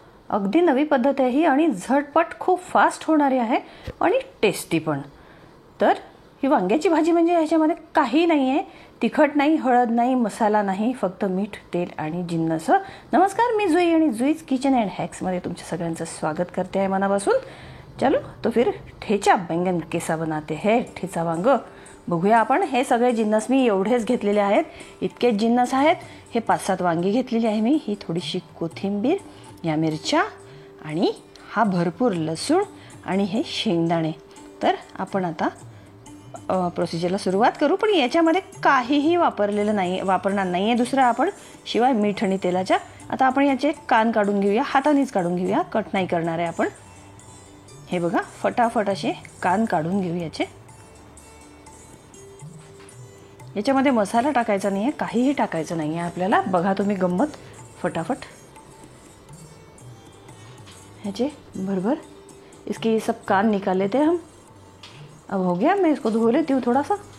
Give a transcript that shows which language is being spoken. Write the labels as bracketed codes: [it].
[mr] अगदी नवी पद्धत आहे ही आणि झटपट खूप फास्ट होणारी आहे आणि टेस्टी पण। तर ही वांग्याची भाजी म्हणजे ह्याच्यामध्ये काही नाही आहे, तिखट नाही, हळद नाही, मसाला नाही, फक्त मीठ, तेल आणि जिन्नस। नमस्कार, मी जुई आणि जुईज किचन अँड हॅक्स मध्ये तुमच्या सगळ्यांचं स्वागत करते आहे मनापासून। [hi] चलो तो फिर ठेचा बैंगन कैसा बनाते हैं, [mr] ठेचा वांग बघूया आपण। हे सगळे जिन्नस मी एवढेच घेतलेले आहेत, इतकेच जिन्नस आहेत। हे 5-7 वांगी घेतलेली आहे मी, ही थोडीशी कोथिंबीर, या मिरच्या आणि हा भरपूर लसूण आणि हे शेंगदाणे। तर आपण आता प्रोसिजरला सुरुवात करू, पण याच्यामध्ये काहीही वापरणार नाहीये दुसरं आपण, शिवाय मीठ आणि तेलाच्या। आता आपण याचे कान काढून घेऊया, हातानेच काढून घेऊया, कट नाही करणार आहे आपण। हे बघा, फटाफट असे कान काढून घेऊ याचे। याच्यामध्ये मसाला टाकायचा नाहीये, काहीही टाकायचं नाहीये आपल्याला। बघा तुम्ही गंमत, फटाफट ह्याचे भरभर [hi] इसके ये सब कान निकाल लेते हैं हम। अब हो गया, मैं इसको धो लेती हूँ थोड़ा सा।